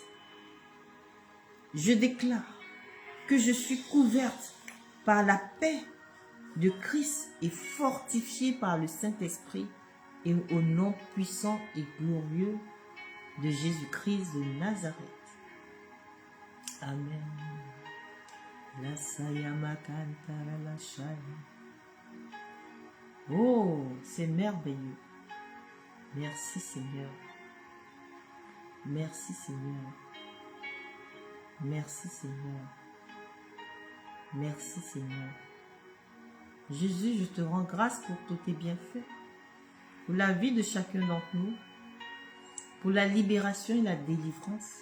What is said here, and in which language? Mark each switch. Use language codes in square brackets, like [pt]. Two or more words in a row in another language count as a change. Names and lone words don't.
[fr] Je déclare que je suis couverte par la paix de Christ et fortifiée par le Saint-Esprit et au nom puissant et glorieux de Jésus-Christ de Nazareth. Amen. La sayama kantara la shaya. Oh, c'est merveilleux. Merci Seigneur. Merci Seigneur. Merci Seigneur. Merci Seigneur. Jésus, je te rends grâce pour tous tes bienfaits, pour la vie de chacun d'entre nous, pour la libération et la délivrance.